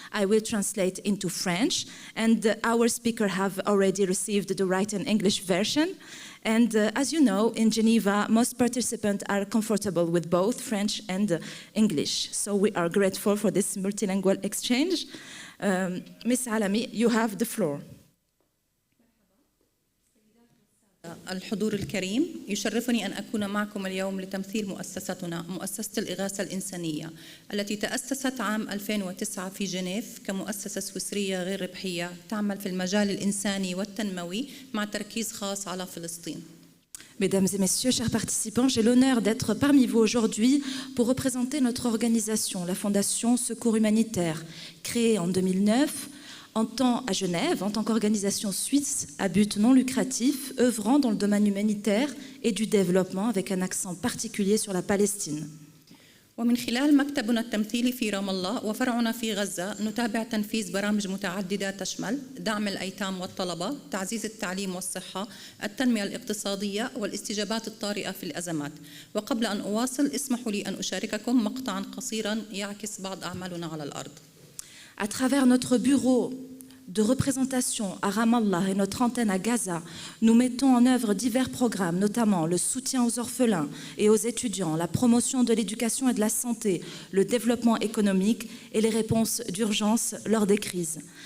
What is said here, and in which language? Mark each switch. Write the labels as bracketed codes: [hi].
[en] I will translate into French, and our speaker have already received the written English version. And as you know, in Geneva, most participants are comfortable with both French and English. So we are grateful for this multilingual exchange. Ms. Alami, you have the floor. [ar] الحضور الكريم، يشرفني أن أكون معكم اليوم لتمثيل مؤسستنا مؤسسة الإغاثة الإنسانية التي تأسست عام 2009 في جنيف كمؤسسة سويسرية غير ربحية تعمل في المجال الإنساني والتنموي مع تركيز خاص على فلسطين. [fr] Mesdames et messieurs, chers participants, j'ai l'honneur d'être parmi vous aujourd'hui pour représenter notre organisation, la Fondation Secours Humanitaire, créée en 2009 à Genève en tant qu'organisation suisse à but non lucratif, œuvrant dans le domaine humanitaire et du développement avec un accent particulier sur la Palestine. [ar] ومن خلال مكتبنا التمثيلي في رام الله وفرعنا في غزة نتابع تنفيذ برامج متعددة تشمل دعم الأيتام والطلبة، تعزيز التعليم والصحة، التنمية الاقتصادية والاستجابات الطارئة في الأزمات. وقبل أن أواصل اسمحوا لي أن أشارككم مقطعا قصيرا يعكس بعض أعمالنا على الأرض. [fr] À travers notre bureau de représentation à Ramallah et notre antenne à Gaza, nous mettons en œuvre divers programmes, notamment le soutien aux orphelins et aux étudiants, la promotion de l'éducation et de la santé, le développement économique et les réponses d'urgence lors des crises.